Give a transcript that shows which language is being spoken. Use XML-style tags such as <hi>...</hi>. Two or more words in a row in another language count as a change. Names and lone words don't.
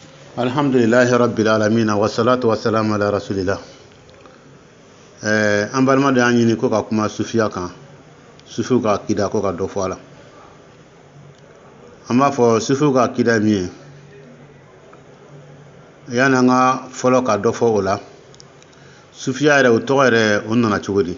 <ar>الحمد لله رب العالمين والصلاة والسلام على رسول الله.</ar> <bm>An balima da an ɲini ko ka kuma sufiya kan, sufiw ka akida ko ka dɔ fɔ a la. An b'a fɔ sufiw ka akida min ye, yani an ka fɔlɔ ka dɔ fɔ o la, sufiya yɛrɛ o tɔgɔ yɛrɛ o nana cogo di?</bm>